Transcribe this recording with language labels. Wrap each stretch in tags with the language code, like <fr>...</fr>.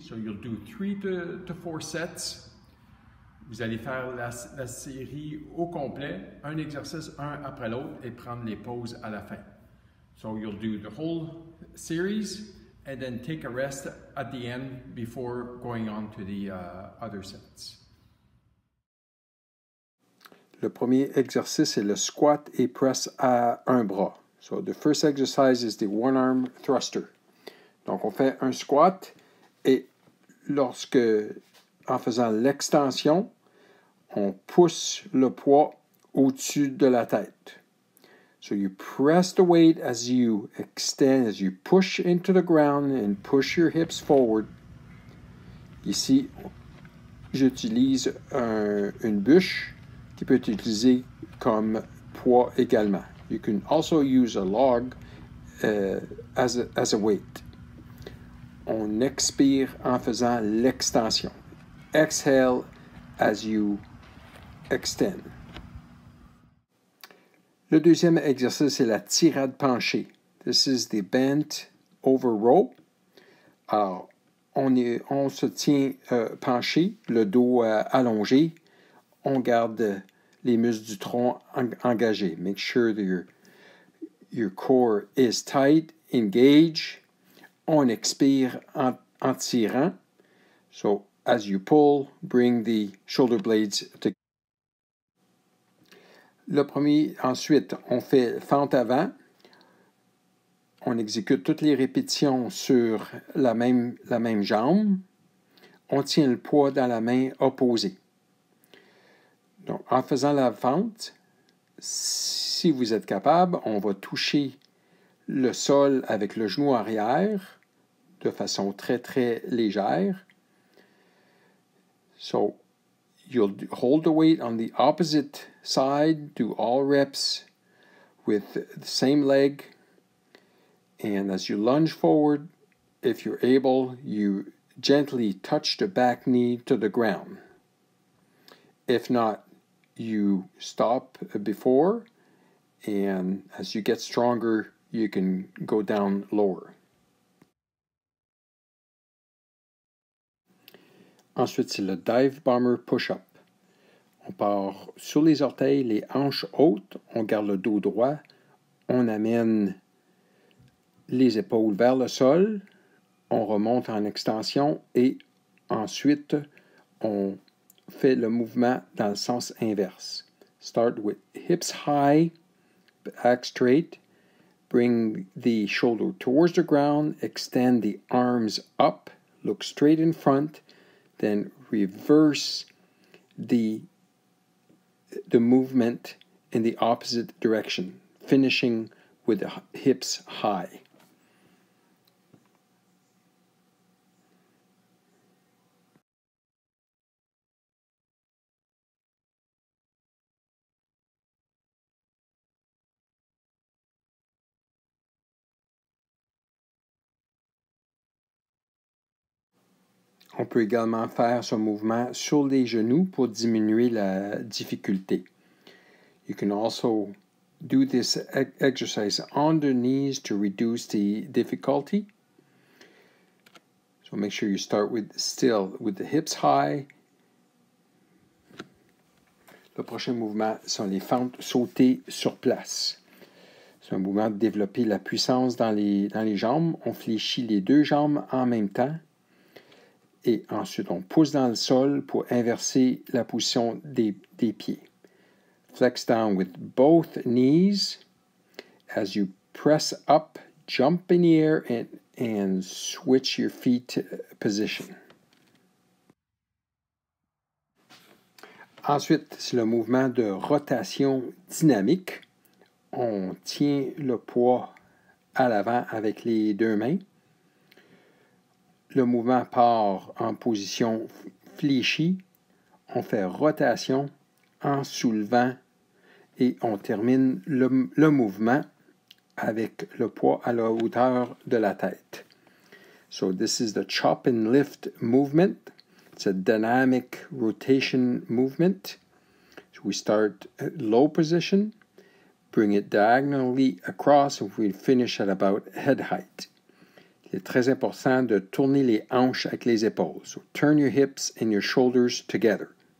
<en>So you'll do 3 to 4 sets.</en> <fr>Vous allez faire la série au complet, un exercice un après l'autre et prendre les pauses à la fin.</fr> <en>So you'll do the whole series and then take a rest at the end before going on to the other sets.</en> <fr>Le premier exercice est le squat et press à un bras.</fr> <en>So the first exercise is the one arm thruster.</en> <fr>Donc on fait un squat et en faisant l'extension, on pousse le poids au-dessus de la tête.</fr> <en>So you press the weight as you extend, as you push into the ground and push your hips forward.</en> <fr>Ici, j'utilise une bûche qui peut être utilisée comme poids également.</fr> <en>You can also use a log as a weight.</en> <fr>On expire en faisant l'extension.</fr> <en>Exhale as you extend.</en> <fr>Le deuxième exercice est la tirade penchée.</fr> <en>This is the bent over row.</en> <fr>Alors, on se tient penché, le dos allongé. On garde les muscles du tronc engagés.</fr> <en>Make sure that your core is tight, engage.</en> <fr>On expire en tirant.</fr> <en>So, as you pull, bring the shoulder blades together.</en> <fr>Ensuite, on fait fente avant. On exécute toutes les répétitions sur la même jambe. On tient le poids dans la main opposée. Donc, en faisant la fente, si vous êtes capable, on va toucher le sol avec le genou arrière de façon très, très légère.</fr> <en>So, you'll hold the weight on the opposite side, do all reps with the same leg. And as you lunge forward, if you're able, you gently touch the back knee to the ground. If not, you stop before, and as you get stronger, you can go down lower.</en> <fr>Ensuite, c'est le dive bomber push-up. On part sur les orteils, les hanches hautes, on garde le dos droit, on amène les épaules vers le sol, on remonte en extension et ensuite on fait le mouvement dans le sens inverse.</fr> <en>Start with hips high, back straight, bring the shoulder towards the ground, extend the arms up, look straight in front, then reverse the movement in the opposite direction, finishing with the hips high.</en> <fr>On peut également faire ce mouvement sur les genoux pour diminuer la difficulté.</fr> <en>You can also do this exercise on the knees to reduce the difficulty. So make sure you start with the hips high.</en> <fr>Le prochain mouvement sont les fentes sautées sur place. C'est un mouvement de développer la puissance dans les jambes. On fléchit les deux jambes en même temps. Et ensuite, on pousse dans le sol pour inverser la position des pieds.</fr> <en>Flex down with both knees. As you press up, jump in the air and switch your feet position.</en> <fr>Ensuite, c'est le mouvement de rotation dynamique. On tient le poids à l'avant avec les deux mains. Le mouvement part en position fléchie. On fait rotation en soulevant et on termine le mouvement avec le poids à la hauteur de la tête.</fr> <en>So this is the chop and lift movement. It's a dynamic rotation movement. So we start at low position, bring it diagonally across, and we finish at about head height.</en> <fr>Il est très important de tourner les hanches avec les épaules.</fr> <en>So turn your hips and your shoulders together.</en>